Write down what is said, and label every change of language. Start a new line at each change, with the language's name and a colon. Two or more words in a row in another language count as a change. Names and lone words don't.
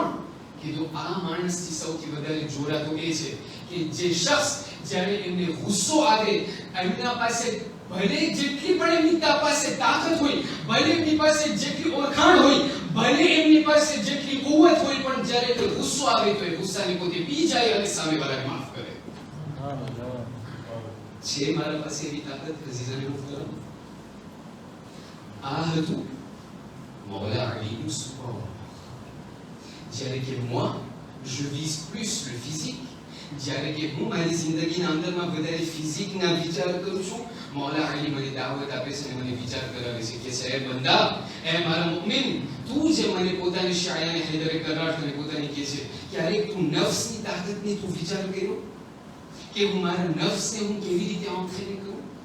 Gujarati: કીધું આ માણસથી સૌથી વધારે જોરાતું એ છે કે જે શખ્સ જ્યારે એમને ગુસ્સો આવે, એમના પાસે ભલે જેટલી પણ એમની પાસે તાકાત હોય, ભલે એમની પાસે જેટલી ઓળખાણ હોય, ભલે એમની પાસે જેટલી કુવત હોય, પણ જ્યારે તે ગુસ્સો આવે તો એ ગુસ્સાને પોતે પી જાય અને સામેવાળાને માફ કરે. છે મારા પાસે એવી તાકાત અઝીઝાને મુહતરમ. આ હતું મૌલા અલીનું સ્વભાવ. જ્યારે કે
French: moi je vise plus le physique,
Gujarati: જ્યારે કે હું મારી જિંદગીના અંદરમાં વધારે ફિઝિકના વિચાર કરું છું, મૌલા અલી મને દાવત આપે છે અને મને વિચાર કરાવે છે કે છે બંદા, એ મારા મુમિન, તું જે મને પોતાની શાયાને હૈદરે કરાર અને પોતાની કહે છે, ક્યારેક તું નફ્સની તાકાતને તું વિચાર કર્યો કે હું મારા નફ્સને હું કેવી રીતે આંખને કરું?